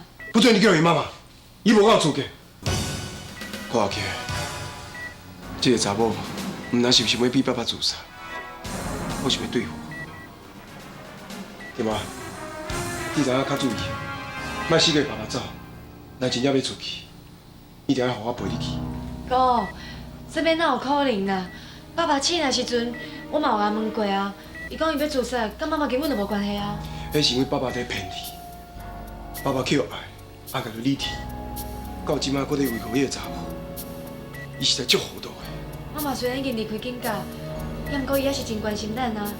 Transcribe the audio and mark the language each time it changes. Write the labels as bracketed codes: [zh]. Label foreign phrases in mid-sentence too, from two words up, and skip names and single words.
[nan] 不准你叫伊妈妈，伊无我有资格。看起来，这个查某毋知是不是要逼爸爸自杀，或是要对付我。对妈，你知影较注意，莫死跟爸爸走。若真正要出去，一定要互我陪你去。哥，这边哪有可能啦？爸爸醒来时阵，我嘛有甲问过啊，伊讲伊要自杀，甲妈妈根本就无关系啊。迄是因为爸爸在骗你，爸爸缺爱，爱甲你理体，到即摆搁在维护迄个查某，伊实在足糊涂的。妈妈虽然已经离开警界，也毋过伊还是真关心咱啊。